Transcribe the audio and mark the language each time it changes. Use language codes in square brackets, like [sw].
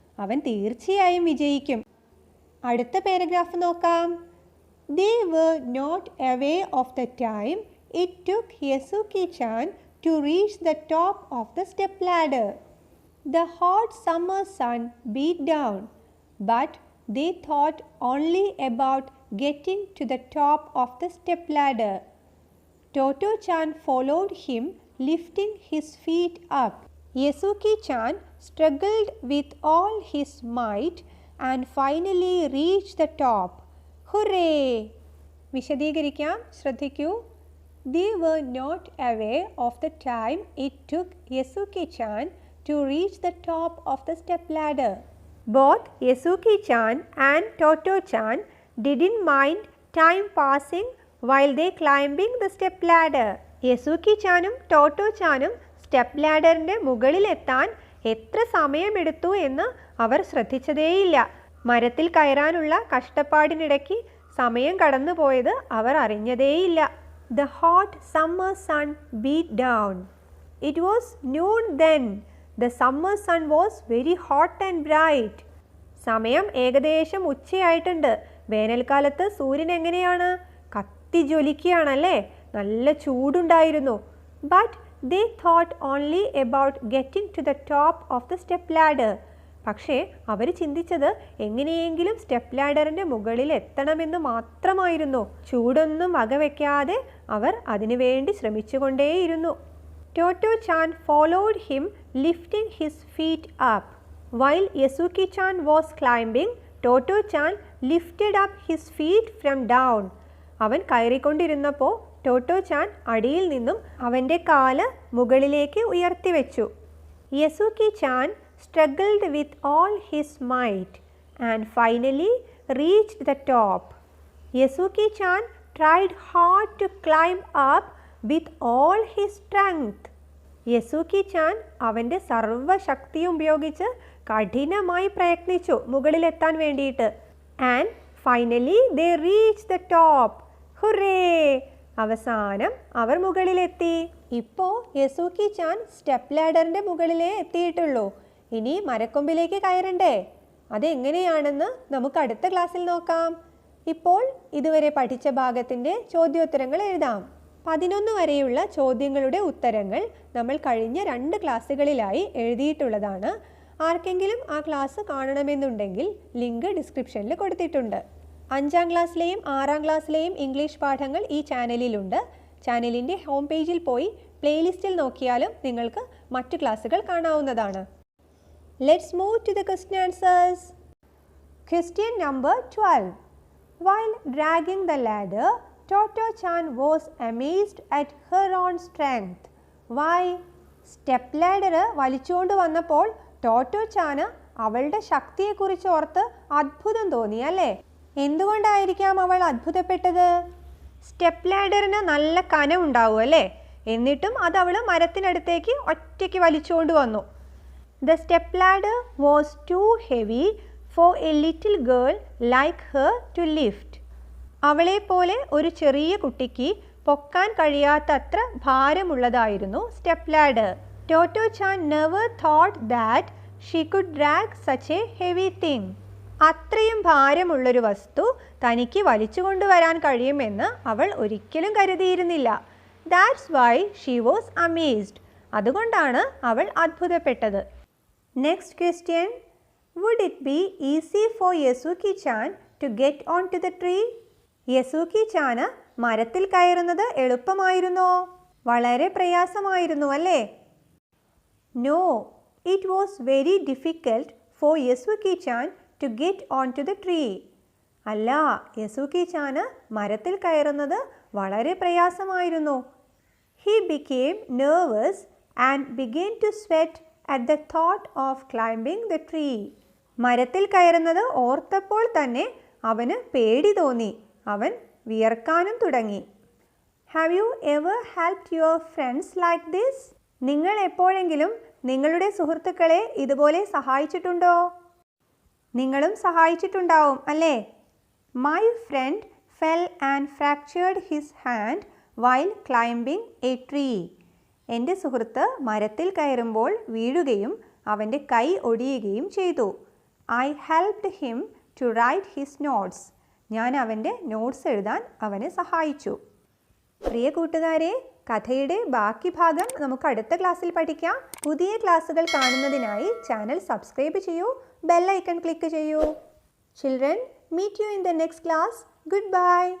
[ml] അവൻ തീർച്ചയായും വിജയിക്കും. അടുത്ത പാരഗ്രാഫ് നോക്കാം. [en] They were not aware of the time it took Yasuki-chan to reach the top of the step ladder. The hot summer sun beat down, but they thought only about getting to the top of the step ladder. Toto-chan followed him, lifting his feet up. Yasuki-chan struggled with all his might and finally reached the top. Hooray! [ml] വിശദീകരിക്കാം, ശ്രദ്ധിക്കൂ. [en] They were not aware of the time it took Yasuki-chan to reach the top of the step ladder. Both Yasuki-chan and Toto-chan didn't mind time passing while they climbing the step ladder. [ml] യസുക്കി-ചാനും ടോട്ടോ-ചാനും step ലാഡറിൻ്റെ മുകളിലെത്താൻ എത്ര സമയമെടുത്തു എന്ന് അവർ ശ്രദ്ധിച്ചതേയില്ല. മരത്തിൽ കയറാനുള്ള കഷ്ടപ്പാടിനിടയ്ക്ക് സമയം കടന്നുപോയത് അവർ അറിഞ്ഞതേയില്ല. [en] The hot summer sun beat down. It was noon then. The summer sun was very hot and bright. [ml] സമയം ഏകദേശം ഉച്ചയായിട്ടുണ്ട്. വേനൽക്കാലത്ത് സൂര്യൻ എങ്ങനെയാണ്? കത്തിജ്വലിക്കുകയാണല്ലേ, നല്ല ചൂടുണ്ടായിരുന്നു. [en] But they thought only about getting to the top of the step ladder. [ml] പക്ഷേ അവർ ചിന്തിച്ചത് എങ്ങനെയെങ്കിലും step ലാഡറിൻ്റെ മുകളിൽ എത്തണമെന്ന് മാത്രമായിരുന്നു. ചൂടൊന്നും വകവെക്കാതെ അവർ അതിനുവേണ്ടി ശ്രമിച്ചുകൊണ്ടേയിരുന്നു. [en] Toto-chan followed him, lifting his feet up. While Yasuki-chan was climbing, Toto-chan lifted up his feet from down. [ml] അവൻ കയറിക്കൊണ്ടിരുന്നപ്പോൾ ടോട്ടോ-ചാൻ അടിയിൽ നിന്നും അവൻ്റെ കാല് മുകളിലേക്ക് ഉയർത്തി വെച്ചു. [en] Yasuki-chan struggled with all his might and finally reached the top. Yasuki-chan tried hard to climb up with all his strength. [ml] യസുക്കി-ചാൻ അവൻ്റെ സർവ്വശക്തിയും ഉപയോഗിച്ച് കഠിനമായി പ്രയത്നിച്ചു മുകളിലെത്താൻ വേണ്ടിയിട്ട്. [en] And finally they reach the top. Hooray! [ml] അവസാനം അവർ മുകളിലെത്തി. ഇപ്പോൾ യസുക്കി-ചാൻ സ്റ്റെപ്പ് ലാഡറിൻ്റെ മുകളിലേ എത്തിയിട്ടുള്ളൂ. ഇനി മരക്കൊമ്പിലേക്ക് കയറണ്ടേ? അതെങ്ങനെയാണെന്ന് നമുക്ക് അടുത്ത ക്ലാസ്സിൽ നോക്കാം. ഇപ്പോൾ ഇതുവരെ പഠിച്ച ഭാഗത്തിൻ്റെ ചോദ്യോത്തരങ്ങൾ എഴുതാം. 11 വരെയുള്ള ചോദ്യങ്ങളുടെ ഉത്തരങ്ങൾ നമ്മൾ കഴിഞ്ഞ 2 ക്ലാസ്സുകളിലായി എഴുതിയിട്ടുള്ളതാണ്. ആർക്കെങ്കിലും ആ ക്ലാസ് കാണണമെന്നുണ്ടെങ്കിൽ ലിങ്ക് ഡിസ്ക്രിപ്ഷനിൽ കൊടുത്തിട്ടുണ്ട്. 5ാം ക്ലാസ്സിലെയും 6ാം ക്ലാസ്സിലെയും ഇംഗ്ലീഷ് പാഠങ്ങൾ ഈ ചാനലിലുണ്ട്. ചാനലിൻ്റെ ഹോം പേജിൽ പോയി പ്ലേലിസ്റ്റിൽ നോക്കിയാലും നിങ്ങൾക്ക് മറ്റു ക്ലാസ്സുകൾ കാണാവുന്നതാണ്. [en] Let's move to the question answers. Question number 12. While dragging the ladder, Toto-chan was amazed at her own strength. Why? [ml] Step ladder വലിച്ചുകൊണ്ട് വന്നപ്പോൾ ടോട്ടോ-ചാന് അവളുടെ ശക്തിയെക്കുറിച്ച് ഓർത്ത് അത്ഭുതം തോന്നി അല്ലേ? എന്തുകൊണ്ടായിരിക്കാം അവൾ അത്ഭുതപ്പെട്ടത്? സ്റ്റെപ്പ് ലാഡറിന് നല്ല കനം ഉണ്ടാവും അല്ലേ? എന്നിട്ടും അത് അവൾ മരത്തിനടുത്തേക്ക് ഒറ്റയ്ക്ക് വലിച്ചുകൊണ്ട് വന്നു. [en] The step ladder was too heavy for a little girl like her to lift. [ml] അവളെ പോലെ ഒരു ചെറിയ കുട്ടിക്ക് പൊക്കാൻ കഴിയാത്തത്ര ഭാരമുള്ളതായിരുന്നു step ladder. [en] Totto-chan never thought that she could drag such a heavy thing. [ml] അത്രയും ഭാരമുള്ളൊരു വസ്തു തനിക്ക് വലിച്ചു കൊണ്ടുവരാൻ കഴിയുമെന്ന് അവൾ ഒരിക്കലും കരുതിയിരുന്നില്ല. [en] That's why she was amazed. [ml] അതുകൊണ്ടാണ് അവൾ അത്ഭുതപ്പെട്ടത്. [en] Next question. Would it be easy for Yasuki-chan to get onto the tree? [ml] യസുക്കി-ചാന് മരത്തിൽ കയറുന്നത് എളുപ്പമായിരുന്നോ? വളരെ പ്രയാസമായിരുന്നു അല്ലേ? [en] No, it was very difficult for Yasuki-chan to get onto the tree. [ml] അല്ല, യസുക്കി-ചാന് മരത്തിൽ കയറുന്നത് വളരെ പ്രയാസമായിരുന്നു. [en] He became nervous and began to sweat at the thought of climbing the tree. [ml] മരത്തിൽ കയറുന്നത് ഓർത്തപ്പോൾ തന്നെ അവന് പേടി തോന്നി. അവൻ വിയർക്കാനും തുടങ്ങി. [en] Have you ever helped your friends like this? [ml] നിങ്ങൾ എപ്പോഴെങ്കിലും നിങ്ങളുടെ സുഹൃത്തുക്കളെ ഇതുപോലെ സഹായിച്ചിട്ടുണ്ടോ? നിങ്ങളും സഹായിച്ചിട്ടുണ്ടാവും അല്ലേ? [en] My friend fell and fractured his hand while climbing a tree. [ml] എൻ്റെ സുഹൃത്ത് മരത്തിൽ കയറുമ്പോൾ വീഴുകയും അവൻ്റെ കൈ ഒടിയുകയും ചെയ്തു. [en] I helped him to write his notes. [ml] ഞാൻ അവൻ്റെ നോട്ട്സ് എഴുതാൻ അവനെ സഹായിച്ചു. പ്രിയ കൂട്ടുകാരെ, കഥയുടെ ബാക്കി ഭാഗം നമുക്ക് അടുത്ത ക്ലാസ്സിൽ പഠിക്കാം. പുതിയ ക്ലാസ്സുകൾ കാണുന്നതിനായി ചാനൽ സബ്സ്ക്രൈബ് ചെയ്യൂ, ബെൽ ഐക്കൺ ക്ലിക്ക് ചെയ്യൂ. [en] Children, meet you in the next class. Goodbye.